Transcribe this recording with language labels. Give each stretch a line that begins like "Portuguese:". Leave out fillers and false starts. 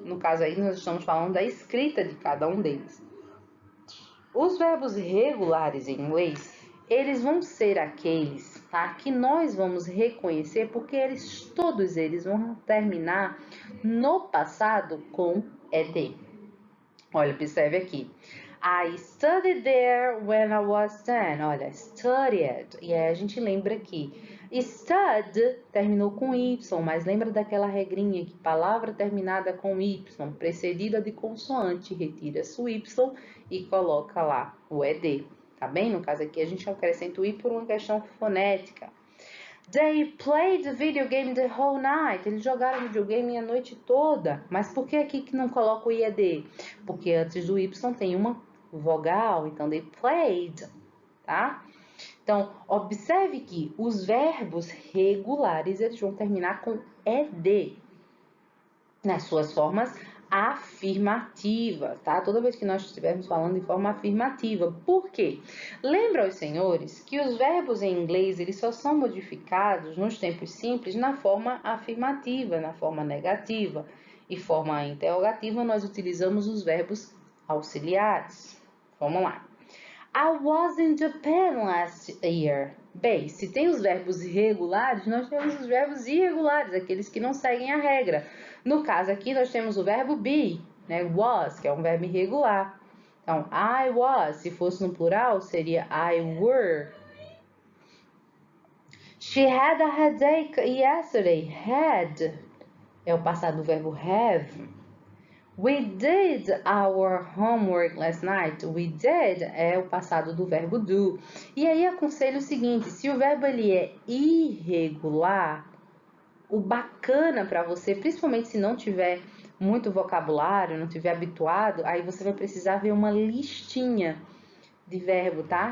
Portuguese: No caso aí, nós estamos falando da escrita de cada um deles. Os verbos regulares em inglês, eles vão ser aqueles, tá, que nós vamos reconhecer porque todos eles vão terminar no passado com ed. Olha, observe aqui.
English: I studied there when I was 10.
Portuguese: Olha, studied. E aí a gente lembra que stud terminou com Y, mas lembra daquela regrinha que palavra terminada com Y, precedida de consoante, retira-se o Y e coloca lá o ED. Tá bem? No caso aqui a gente acrescenta o I por uma questão fonética.
English: They played video game the whole night.
Portuguese: Eles jogaram videogame a noite toda. Mas por que aqui que não coloca o IED? Porque antes do Y tem uma vogal. Então, they played, tá? Então, observe que os verbos regulares, eles vão terminar com ED nas suas formas afirmativas, tá? Toda vez que nós estivermos falando de forma afirmativa. Por quê? Lembra aos senhores que os verbos em inglês, eles só são modificados nos tempos simples na forma afirmativa, na forma negativa. E forma interrogativa, nós utilizamos os verbos auxiliares. Vamos lá.
English: I was in Japan last year.
Portuguese: Bem, se tem os verbos irregulares, nós temos os verbos irregulares, aqueles que não seguem a regra. No caso aqui, nós temos o verbo be, né? Was, que é um verbo irregular. Então, I was, se fosse no plural, seria I were.
English: She had a headache yesterday.
Portuguese: Had é o passado do verbo have.
English: We did our homework last night.
Portuguese: We did é o passado do verbo do. E aí aconselho o seguinte, se o verbo ele é irregular, o bacana para você, principalmente se não tiver muito vocabulário, não tiver habituado, aí você vai precisar ver uma listinha de verbo, tá?